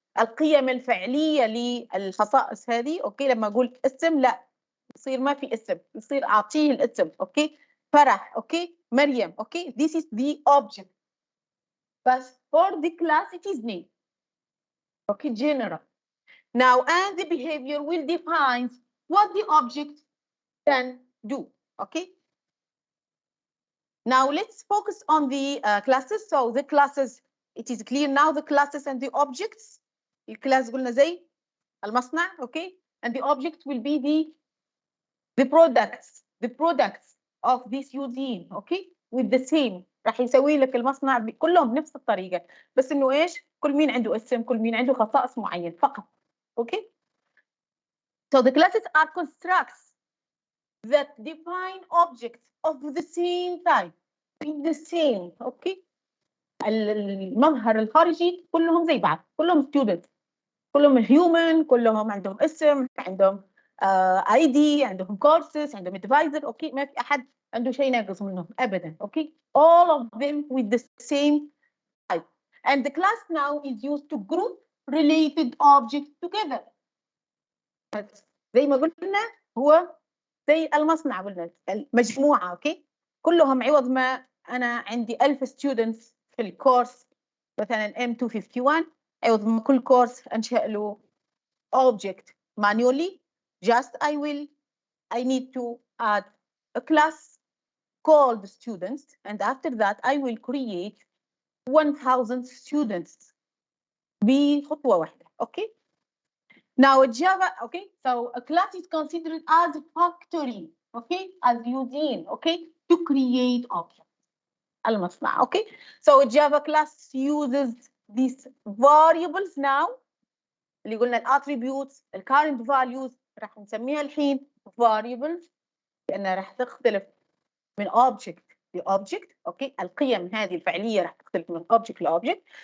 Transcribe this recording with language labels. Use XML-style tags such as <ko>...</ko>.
<ar>القيم الفعلية للخصائص هذه. اوكي. لما اقول اسم لا يصير ما في اسم، يصير اعطيه الاسم.</ar> <en>Okay. فرح. Okay. مريم. Okay. This is the object. But for the class it is name. Okay. General. Now, and the behavior will define what the object can do. Okay. Now let's focus on the classes. So the classes, it is clear now the classes and the objects.</en> <ar>الكلاس قلنا زي المصنع. Okay.</ar> <en>And the object will be the products of this using. Okay. With the same.</en> <ar>راح يسوي لك المصنع كلهم بنفس الطريقة، بس انه ايش؟ كل مين عنده اسم، كل مين عنده خصائص معين فقط.</ar> <en>Okay. So the classes are constructs that define objects of the same type in the same. Okay.</en> <ar>المظهر الخارجي كلهم زي بعض، كلهم students، كلهم human، كلهم عندهم اسم، عندهم ID، عندهم courses، عندهم advisor. اوكي. ما في احد عنده شيء ناقص منهم ابدا. اوكي.</ar> <en>all of them with the same type. And the class now is used to group related objects together.</en> <ar>زي ما قلنا هو زي المصنع، قلنا المجموعة. اوكي. كلهم عوض ما انا عندي 1000 students في الكورس مثلا M251، عوض ما كل كورس انشأ له</ar> <en>object manually, just I need to add a class called students, and after that I will create 1000 students</en> <ar>بخطوة واحدة.</ar> <en>Okay. Now Java, okay, so a class is considered as a factory, okay, as using, okay, to create objects.</en> <ar>المصنع. Okay.</ar> <en>So Java class uses these variables now</en> <ar>اللي قلنا الاتريبيوتس، الكارنت فاليوز، راح نسميها الحين variables لانها راح تختلف من object لobject. اوكي. القيم هذه الفعليه راح تختلف من object لobject.</ar>